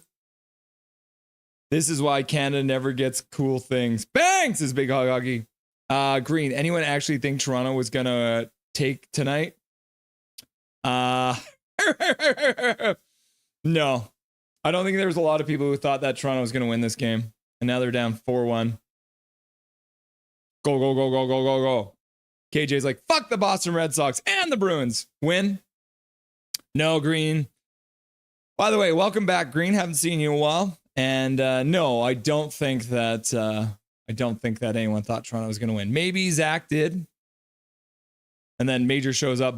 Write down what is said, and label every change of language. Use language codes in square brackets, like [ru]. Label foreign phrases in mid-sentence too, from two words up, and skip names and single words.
[en] This is why Canada never gets cool things. Bang! Says Big Hog Hockey. Green, anyone actually think Toronto was going to take tonight? No. I don't think there was a lot of people who thought that Toronto was going to win this game. And now they're down 4-1. Go, go, go, go, go, go, go. KJ's like, fuck the Boston Red Sox and the Bruins. Win? No, Green. By the way, welcome back, Green. Haven't seen you in a while. And no, I don't think that anyone thought Toronto was going to win. Maybe Zach did. And then Major shows up.